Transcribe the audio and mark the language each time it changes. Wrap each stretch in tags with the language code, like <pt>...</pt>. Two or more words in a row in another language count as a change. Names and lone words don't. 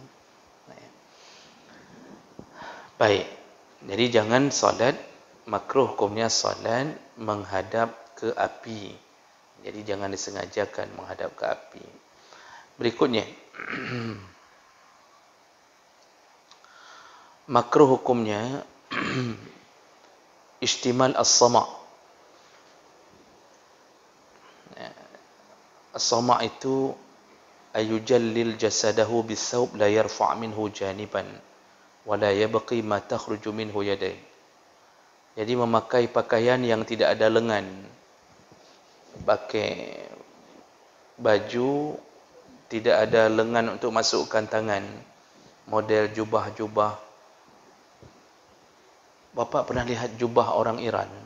<id>Baik, jadi jangan salat, makruh hukumnya salat menghadap ke api. Jadi jangan disengajakan menghadap ke api. Berikutnya, makruh hukumnya</id> <ar>اشتمال الصماء'. الصماء itu أن يجلل جسده بثوب لا يرفع منه جانبا ولا يبقي ما تخرج منه يداه.</ar> <id>Jadi memakai pakaian yang tidak ada lengan, pakai baju tidak ada lengan untuk masukkan tangan. Model jubah-jubah. Bapak pernah lihat jubah orang Iran?</id>